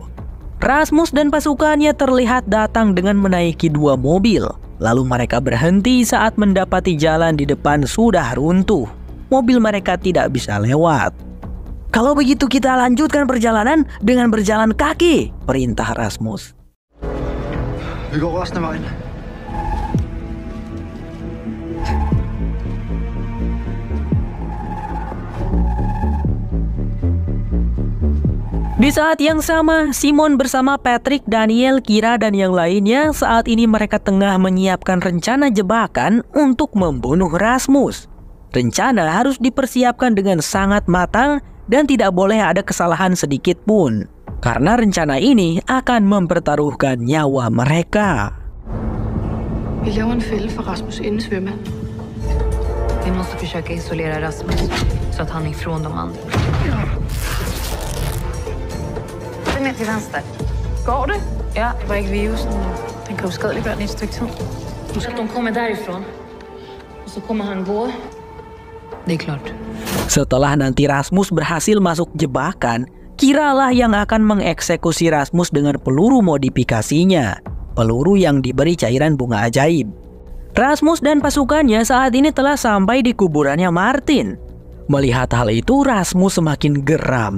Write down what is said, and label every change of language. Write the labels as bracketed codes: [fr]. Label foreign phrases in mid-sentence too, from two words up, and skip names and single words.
[id] Rasmus dan pasukannya terlihat datang dengan menaiki 2 mobil. Lalu mereka berhenti saat mendapati jalan di depan sudah runtuh. Mobil mereka tidak bisa lewat. "Kalau begitu kita lanjutkan perjalanan dengan berjalan kaki," perintah Rasmus. [da] Vi går resten af vejen. [id] Di saat yang sama, Simon bersama Patrick, Daniel, Kira, dan yang lainnya saat ini mereka tengah menyiapkan rencana jebakan untuk membunuh Rasmus. Rencana harus dipersiapkan dengan sangat matang dan tidak boleh ada kesalahan sedikit pun. Karena rencana ini akan mempertaruhkan nyawa mereka. [da] Vi laver en fælde for Rasmus inden svømmehallen. [sv] Vi måste försöka isolera Rasmus så att han är ifrån de andra. Den är till vänster. Går det? [da] Ja, det var ikke virusen. Den kan uskadeliggøre den i et stykke tid. [sv] Så att de kommer därifrån. Och så kommer han gå. Det är klart. [id] Setelah nanti Rasmus berhasil masuk jebakan, Kiralah yang akan mengeksekusi Rasmus dengan peluru modifikasinya. Peluru yang diberi cairan bunga ajaib. Rasmus dan pasukannya saat ini telah sampai di kuburannya Martin. Melihat hal itu, Rasmus semakin geram.